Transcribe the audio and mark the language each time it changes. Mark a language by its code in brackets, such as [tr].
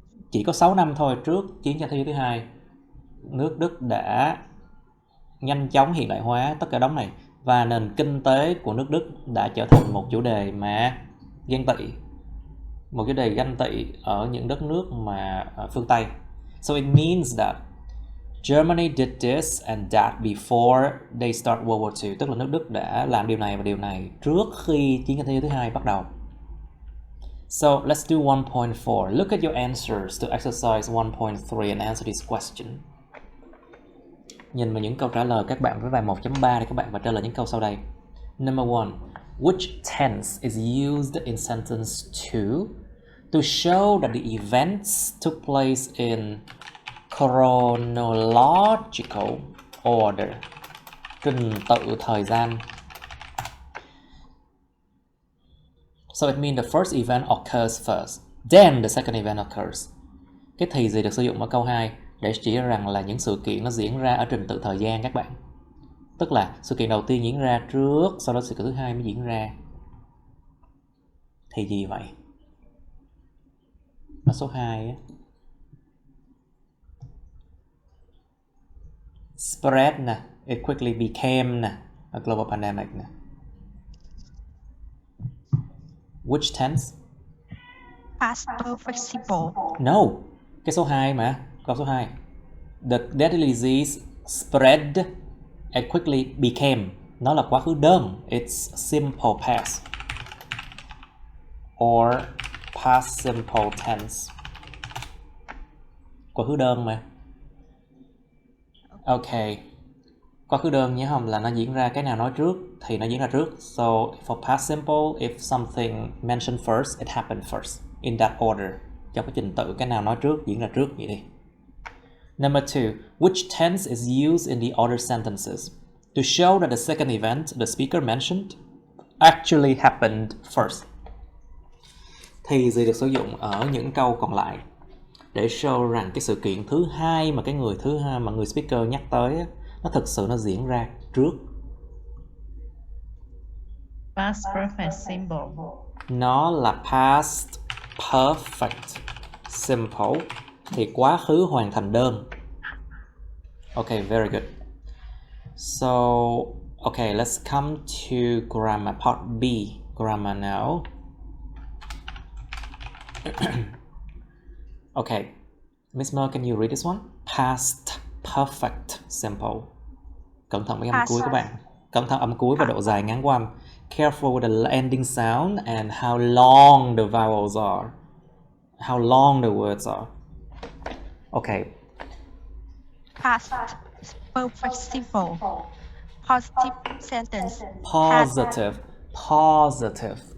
[vi] Chỉ có 6 năm thôi trước chiến tranh thế giới thứ hai, nước Đức đã nhanh chóng hiện đại hóa tất cả đống này, và nền kinh tế của nước Đức đã trở thành một chủ đề mà ganh tị, một chủ đề ganh tị ở những đất nước mà phương Tây. [en] So it means that Germany did this and that before they start World War II. [vi] Tức là nước Đức đã làm điều này và điều này trước khi chiến tranh thế giới thứ hai bắt đầu. [en] So let's do 1.4. Look at your answers to exercise 1.3 and answer this question. [vi] Nhìn vào những câu trả lời các bạn với bài 1.3 để các bạn phải trả lời những câu sau đây. [en] Number 1. Which tense is used in sentence 2 to show that the events took place in chronological order, [vi] trình tự thời gian. [en] So it means the first event occurs first, then the second event occurs. [vi] Cái thì gì được sử dụng ở câu 2 để chỉ rằng là những sự kiện nó diễn ra ở trình tự thời gian các bạn. Tức là sự kiện đầu tiên diễn ra trước, sau đó sự kiện thứ hai mới diễn ra. Thì gì vậy? Ở số 2 á. [en] Spread nè, it quickly became nè, a global pandemic nè. Which tense? Past perfect simple. [vi] No, cái số 2 mà, câu số 2. [en] The deadly disease spread and quickly became. [vi] Nó là quá khứ đơn. [en] It's simple past or past simple tense. [vi] Quá khứ đơn mà. Okay. quá khứ đơn nhớ không, là nó diễn ra cái nào nói trước thì nó diễn ra trước. [en] So for past simple, if something mentioned first, it happened first in that order. [vi] Trong cái trình tự cái nào nói trước diễn ra trước vậy đi. [en] Number 2, which tense is used in the order sentences to show that the second event the speaker mentioned actually happened first? [vi] Thì gì được sử dụng ở những câu còn lại để show rằng cái sự kiện thứ hai mà người speaker nhắc tới á, nó thực sự nó diễn ra trước. [en] Past perfect simple. [vi] Nó là past perfect simple, thì quá khứ hoàn thành đơn. [en] Okay, very good. So, okay, let's come to grammar part B. Grammar now. Okay, Miss Mer, can you read this one? Past perfect simple. [vi] Cẩn thận với âm cuối các bạn. Cẩn thận âm cuối và độ dài ngắn của âm. [en] Careful with the ending sound and how long the vowels are. How long the words are. Okay. Past perfect simple. Positive sentence. Positive. Positive.